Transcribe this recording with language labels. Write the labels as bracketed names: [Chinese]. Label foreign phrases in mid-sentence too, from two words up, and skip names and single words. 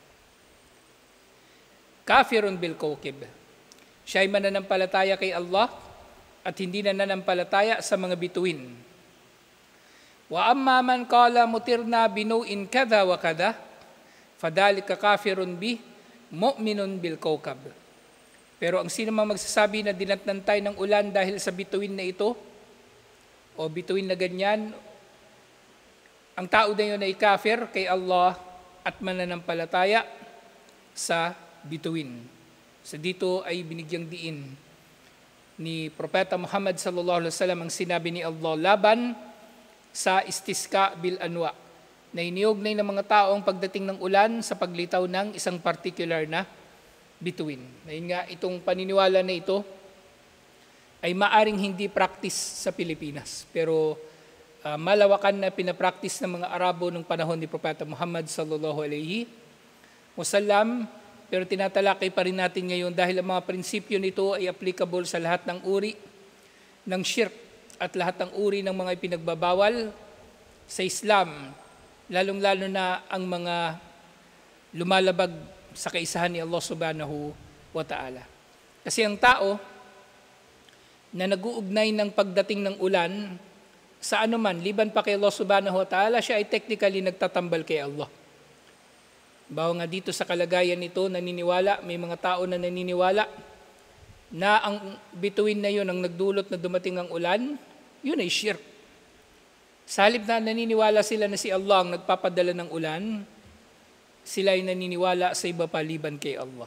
[Arabic] كافرٌ بالكوكب. [Filipino] Siya ay mananampalataya kay Allah at hindi nananampalataya sa mga bituin. [Arabic] وأما من قال مطرنا بنوء كذا وكذا، فذلك كافرٌ بي مؤمنٌ بالكوكب. [Filipino] Pero ang sino mang magsasabi na dinatnan tayo ng ulan dahil sa bituin na ito, o bituin na ganyan, ang tao na yun ay kafir kay Allah at mananampalataya sa bituin. So dito ay binigyang diin ni Propeta Muhammad [Arabic] صلى الله عليه وسلم [Filipino] ang sinabi ni Allah laban sa [Arabic] الاستسقاء بالأنواء, [Filipino] na iniyugnay ng mga tao ang pagdating ng ulan sa paglitaw ng isang particular na bituin. Ngayon nga, itong paniniwala na ito ay maaring hindi practice sa Pilipinas, pero malawakan na pinapractice ng mga Arabo nung panahon ni Propeta Muhammad [Arabic] صلى الله عليه وسلم. [Filipino] Pero tinatalakay pa rin natin ngayon dahil ang mga prinsipyo nito ay applicable sa lahat ng uri ng shirk at lahat ng uri ng mga ipinagbabawal sa Islam, lalong-lalo na ang mga lumalabag sa kaisahan ni Allah [Arabic] سبحانه وتعالى. [Filipino] Kasi ang tao na nag-uugnay ng pagdating ng ulan sa anuman, liban pa kay Allah [Arabic] سبحانه وتعالى, [Filipino] siya ay technically nagtatambal kay Allah. Bawa nga dito sa kalagayan nito, naniniwala, may mga tao na naniniwala na ang bituin na yun ang nagdulot na dumating ang ulan, yun ay shirk. Sa halip na naniniwala sila na si Allah ang nagpapadala ng ulan, sila ay naniniwala sa iba paliban kay Allah.